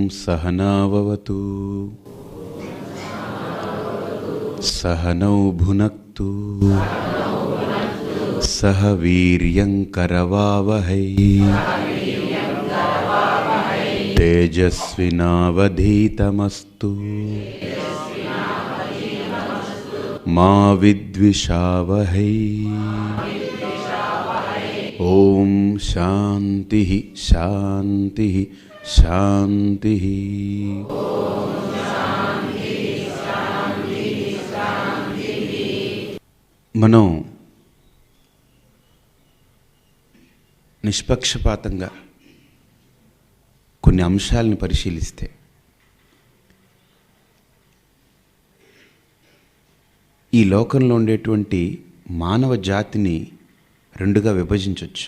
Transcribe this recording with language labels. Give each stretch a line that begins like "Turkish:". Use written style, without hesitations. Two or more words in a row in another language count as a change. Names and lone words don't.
Sanskrit: सहनाववतु सहनौ भुनक्तु सह वीर्यं करवावहै तेजस्विनावधीतमस्तु मा विद्विषावहै। ओम शांति शांति शांति।
Telugu: మనం నిష్పక్షపాతంగా కొన్ని అంశాలను పరిశీలిస్తే ఈ లోకంలో ఉండేటువంటి మానవ జాతిని రెండుగా విభజించవచ్చు.